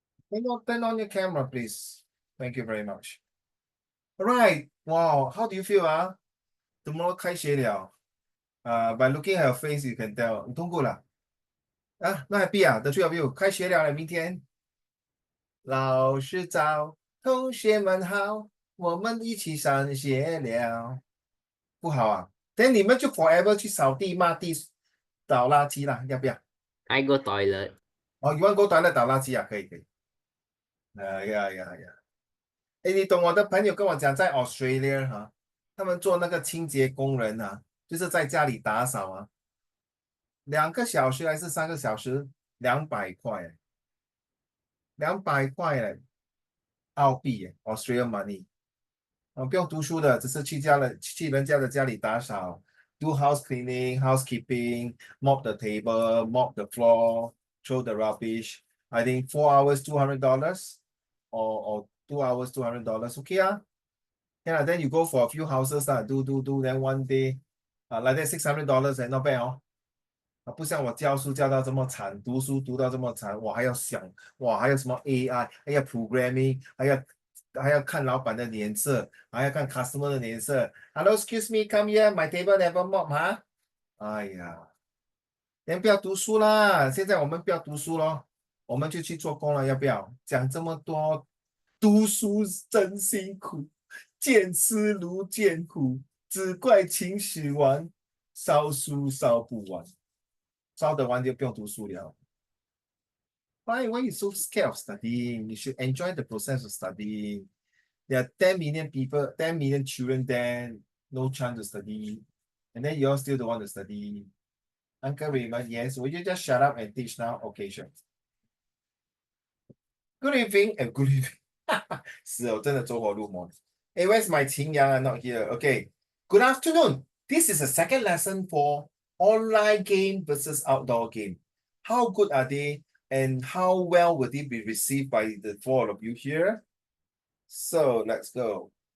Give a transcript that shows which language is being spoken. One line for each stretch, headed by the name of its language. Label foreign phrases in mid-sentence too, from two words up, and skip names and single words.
English: Turn on your camera, please. Thank you very much. All right. Wow. How do you feel? Tomorrow
Chinese: 开学了。
English: By looking at your face, you can tell.
Chinese: 你通过了。
English: 那 happy 啊 ？The three of you
Chinese: 开学了，明天。老师早，同学们好，我们一起上学了。不好啊？等你们就 forever 去扫地、抹地、倒垃圾啦，要不要？
English: I go toilet.
Chinese: 哦，你
English: want go toilet
Chinese: 倒垃圾啊？可以可以。呀。哎，你懂我的朋友跟我讲，在 Australia 他们做那个清洁工人就是在家里打扫2个小时还是3个小时，200块，200块澳币，
English: Australian money。
Chinese: 不用读书的，只是去人家的家里打扫 ，
English: do house cleaning, housekeeping, mop the table, mop the floor, throw the rubbish. I think 4 hours, $200, or 2 hours, $200. Okay Yeah, then you go for a few houses do. Then one day, like that $600 and not bad
Chinese: 不像我教书教到这么惨，读书读到这么惨，我还要想，哇，还有什么 AI，还要 programming，还要看老板的脸色，还要看 customer 的脸色。
English: Hello, excuse me, come here, my table never mop
Chinese: 哎呀，先不要读书啦，现在我们不要读书咯，我们就去做工了，要不要？讲这么多，读书真辛苦，见思如见苦，只怪勤使完，烧书烧不完。烧得完就不用读书了。
English: Why are you so scared of studying? You should enjoy the process of studying. There are 10 million people, 10 million children there, no chance to study. And then you all still don't want to study. Uncle Raymond, yes, will you just shut up and teach now? Okay, sure. Good evening and good evening.
Chinese: 是哦，真的走火入魔。
English: Hey, where's my Qing Yang? I'm not here. Okay. Good afternoon. This is the second lesson for online game versus outdoor game. How good are they and how well will they be received by the four of you here? So let's go.